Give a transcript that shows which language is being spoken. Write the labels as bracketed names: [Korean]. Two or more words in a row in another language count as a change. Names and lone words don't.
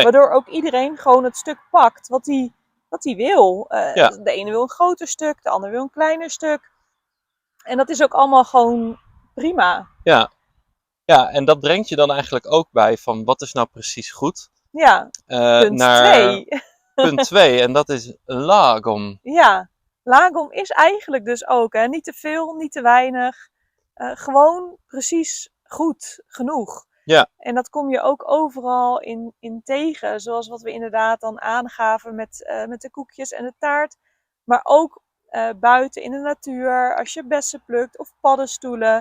[Dutch] Waardoor ook iedereen gewoon het stuk pakt wat hij wil. Ja. De ene wil een groter stuk, de ander wil een kleiner stuk. En dat is ook allemaal gewoon prima. ja. Ja, en dat brengt je dan eigenlijk ook bij van wat is nou precies goed? Ja, punt naar 2. punt 2 en dat is lagom. Ja, lagom is eigenlijk dus ook, hè, niet te veel, niet te weinig. Gewoon precies goed genoeg. Ja. En dat kom je ook overal in tegen. Zoals wat we inderdaad dan aangaven met de koekjes en de taart. Maar ook buiten in de natuur, als je bessen plukt of paddenstoelen.